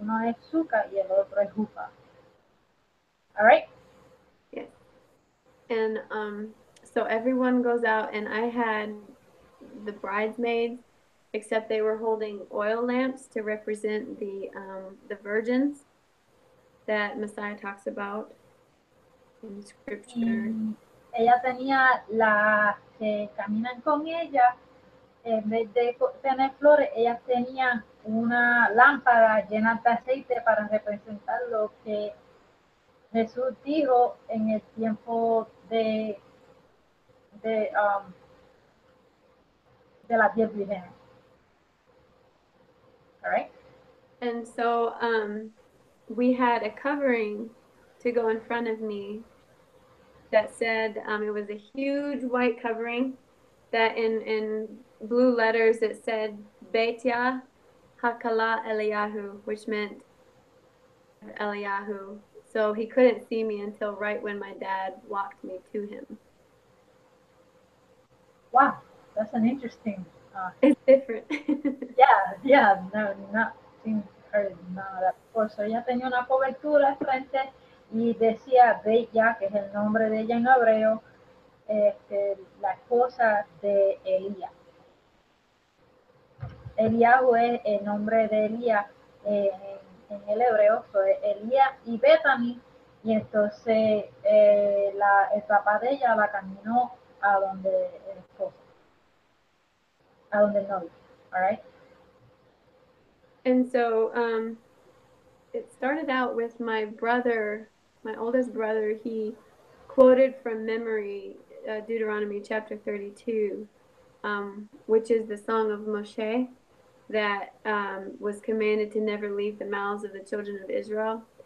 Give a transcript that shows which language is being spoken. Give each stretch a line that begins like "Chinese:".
Spanish: Uno es azúcar y el otro es jupa.
English: All right? Yes. And so everyone goes out, and I had the bridesmaids, except they were holding oil lamps to represent the virgins that Messiah talks about in scripture.
Spanish: Ella tenía las que caminan con ella, en vez de tener flores, ellas tenían una lámpara llena de aceite para representar lo que Jesús dijo en el tiempo de las 10 vírgenes.
English: All right? And so we had a covering to go in front of me, that said, it was a huge white covering that in blue letters it said Betya Hakala Eliyahu, which meant Eliyahu. So he couldn't see me until right when my dad walked me to him. Wow, that's an interesting. It's different. Yeah, no, not seen heard none of that before.
Spanish: So ella tenía una cobertura al frente y decía Bella, que es el nombre de ella en hebreo, la esposa de Elías. Eliahu es el nombre de Elías en el hebreo, so Elías y Bethany, y entonces el papá de ella la caminó a donde el esposo, a donde el novio,
English: all right? And so it started out with my brother, my oldest brother. He quoted from memory Deuteronomy chapter 32, which is the song of Moshe that was commanded to never leave the mouths of the children of Israel.